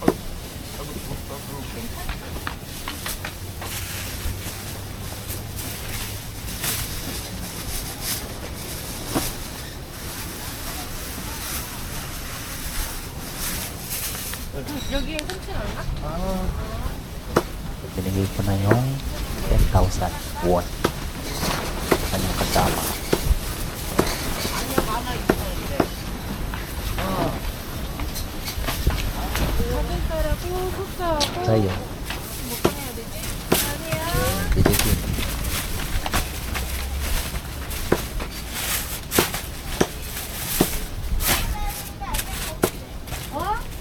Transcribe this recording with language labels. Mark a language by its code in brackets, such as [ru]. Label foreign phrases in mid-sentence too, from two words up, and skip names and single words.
[ko] 여기에 흔치 않나? [tl] Binigay ko na yung 10,000 won. Kanyang kasama. [ko] 아니야 많아 있어. 작은 쌀하고 흑쌀하고 [tl] Sa'yo, [ko] 뭐 꺼내야 되지? 아니야. [tl] binigay. [ko] 어?